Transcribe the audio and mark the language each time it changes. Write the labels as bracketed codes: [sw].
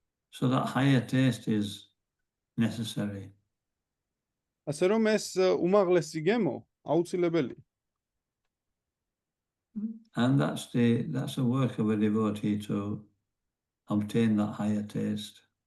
[en] So that higher taste is necessary. [ka] ასე რომ ეს უმაღლესი გემო აუცილებელია. [en] And that's the work of a devotee to obtain that higher taste.